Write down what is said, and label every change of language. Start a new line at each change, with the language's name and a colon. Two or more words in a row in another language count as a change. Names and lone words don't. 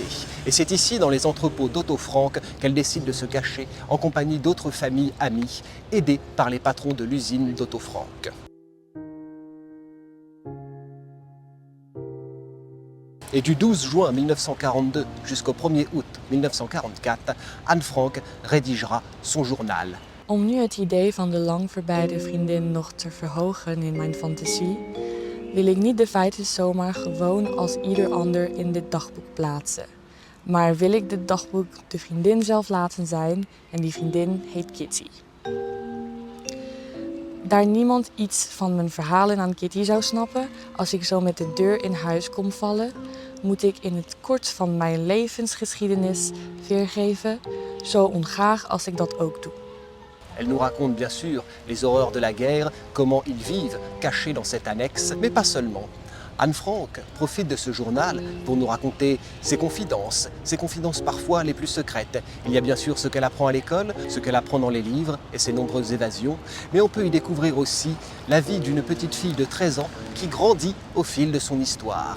French: Et c'est ici, dans les entrepôts d'Otto Frank, qu'elle décide de se cacher en compagnie d'autres familles amies, aidées par les patrons de l'usine d'Otto Frank. Et du 12 juin 1942 jusqu'au 1er août 1944, Anne Frank rédigera son journal.
Dutch: Om nu het idee van de lang verbeide vriendin nog te verhogen in mijn fantasie, wil ik niet de feiten zomaar gewoon als ieder ander in dit dagboek plaatsen. Maar wil ik dit dagboek de vriendin zelf laten zijn en die vriendin heet Kitty. Daar niemand iets van mijn verhalen aan Kitty zou snappen, als ik zo met de deur in huis kom vallen, moet ik in het kort van mijn levensgeschiedenis weergeven, zo ongraag als ik dat ook doe.
French: Elle nous raconte bien sûr les horreurs de la guerre, comment ils vivent cachés dans cette annexe, mais pas seulement. Anne Frank profite de ce journal pour nous raconter ses confidences parfois les plus secrètes. Il y a bien sûr ce qu'elle apprend à l'école, ce qu'elle apprend dans les livres et ses nombreuses évasions, mais on peut y découvrir aussi la vie d'une petite fille de 13 ans qui grandit au fil de son histoire.